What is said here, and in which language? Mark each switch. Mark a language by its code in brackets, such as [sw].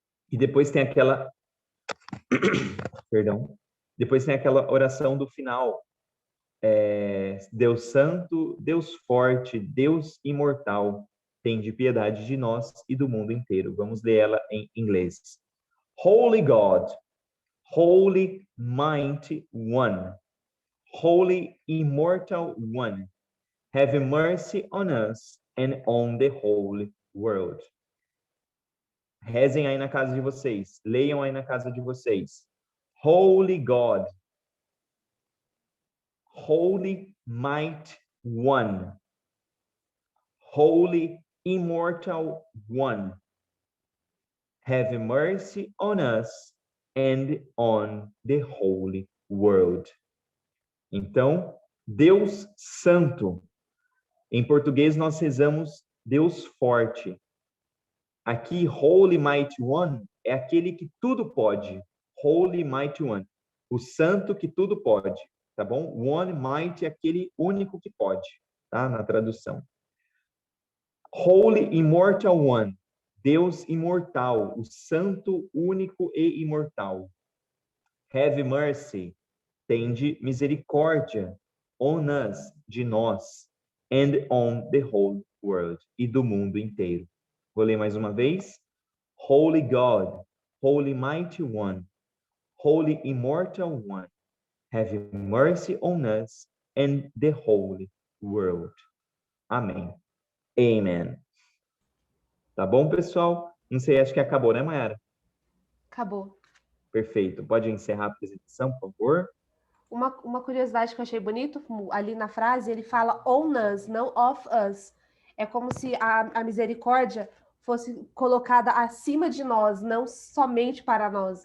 [pt] E depois tem aquela... Perdão. Depois tem aquela oração do final. Deus santo, Deus forte, Deus imortal, tem de piedade de nós e do mundo inteiro. Vamos ler ela em inglês. [en] Holy God, Holy Mighty One, Holy Immortal One, have mercy on us and on the whole world. [pt] Rezem aí na casa de vocês, leiam aí na casa de vocês. [en] Holy God, Holy Mighty One, Holy Immortal One, have mercy on us and on the whole world. [pt] Então, Deus Santo. Em português nós rezamos Deus Forte. Aqui, [en] Holy Mighty One [pt] é aquele que tudo pode. [en] Holy Mighty One. [pt] O santo que tudo pode, tá bom? [en] One Mighty [pt] é aquele único que pode, tá? Na tradução. [en] Holy Immortal One. [pt] Deus imortal, o santo, único e imortal. [en] Have mercy. [pt] Tende misericórdia. [en] On us, [pt] de nós. [en] And on the whole world. [pt] E do mundo inteiro. Vou ler mais uma vez. [en] Holy God, Holy Mighty One, Holy Immortal One, have mercy on us and the whole world. [pt] Amém. Amen. Tá bom, pessoal? Não sei, acho que acabou, né, Mayara? Acabou. Perfeito. Pode encerrar a apresentação, por favor? Uma curiosidade que eu achei bonito, ali na frase, ele fala [en] on us, [pt] não [en] of us. [pt] É como se a misericórdia fosse colocada acima de nós, não somente para nós.